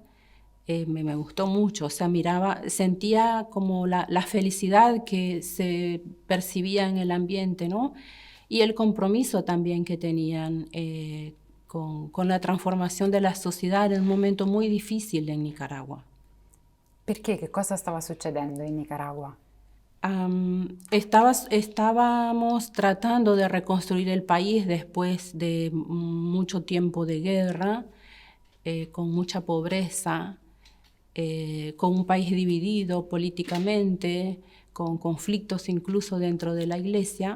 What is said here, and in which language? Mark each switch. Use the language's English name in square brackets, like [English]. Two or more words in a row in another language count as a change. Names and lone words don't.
[Spanish] Me gustó mucho, o sea, sentía como la felicidad que se percibía en el ambiente, ¿no? Y el compromiso también que tenían con la transformación de la sociedad en un momento muy difícil en Nicaragua. [Italian] Perché? Che cosa stava succedendo in Nicaragua? [Spanish] Estábamos tratando de reconstruir el país después de mucho tiempo de guerra, con mucha pobreza, con un país dividido políticamente, con conflictos incluso dentro de la iglesia.